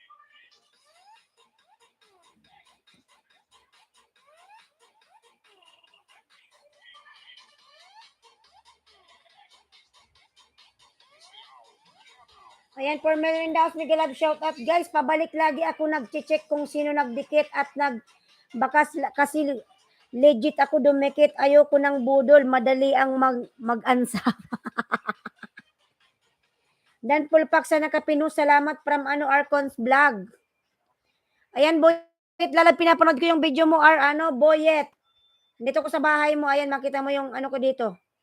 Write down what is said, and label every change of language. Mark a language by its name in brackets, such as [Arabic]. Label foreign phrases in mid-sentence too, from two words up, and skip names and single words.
[Filipino] Ayan, for Melinda House, Migalab, [English] shoutout, guys, [Filipino] pabalik lagi ako nag-check kung sino nagdikit at kasi legit ako dumikit, ayoko ng budol, madali ang mag-ansap. Dan Pulpak sa nakapinu, salamat from Arcons Vlog. Ayan, Boyet, Lalab, pinapanood ko yung video mo, Boyet. Dito ko sa bahay mo, ayan, makita mo yung ko dito.